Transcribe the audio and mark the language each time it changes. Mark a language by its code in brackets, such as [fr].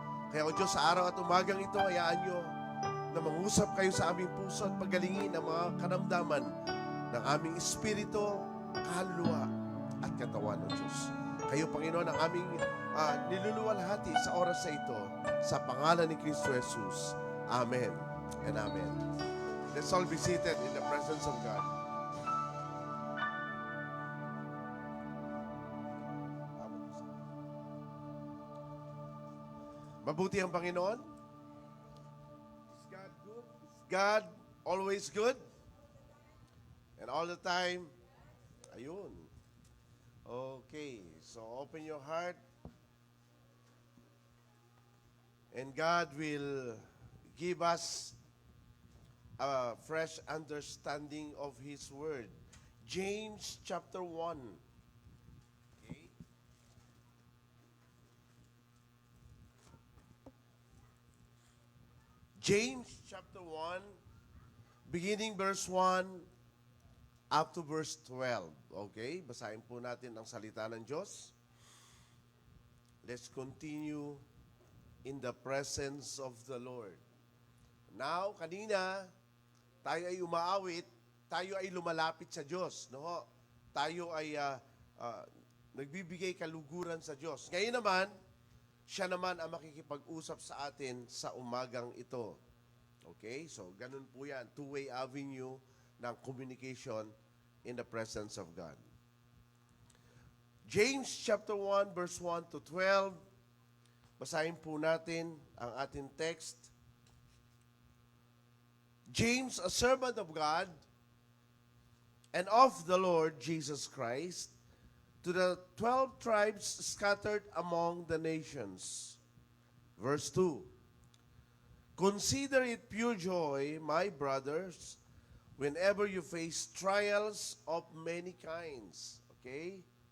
[tl] Kaya O Diyos, sa araw at umagang ito, hayaan nyo na mangusap kayo sa aming puso at pagalingin ang mga kanamdaman ng aming espiritu, kaluluwa at katawan, O Diyos. Kayo, Panginoon, ang aming niluluwalhati sa oras na ito sa pangalan ni Kristo Jesus. [en] Amen and Amen. Let's all be seated in the presence of God. [tl] Mabuti ang Panginoon. [en] Is God good? Is God always good? And all the time? Ayun. Okay. So open your heart. And God will give us a fresh understanding of His Word. James chapter 1. Okay. James chapter 1, beginning verse 1 up to verse 12. Okay? [tl] Basahin po natin ang salita ng Diyos. [en] Let's continue in the presence of the Lord. [tl] Now, kanina, tayo ay umaawit, tayo ay lumalapit sa Diyos. No? Tayo ay nagbibigay kaluguran sa Diyos. Ngayon naman, siya naman ang makikipag-usap sa atin sa umagang ito. Okay? So, ganun po yan. [en] Two-way avenue ng communication in the presence of God. James chapter 1, verse 1 to 12. [tl] Basahin po natin ang ating text. [en] James, a servant of God and of the Lord Jesus Christ, to the 12 tribes scattered among the nations. Verse 2. Consider it pure joy, my brothers, whenever you face trials of many kinds. Okay?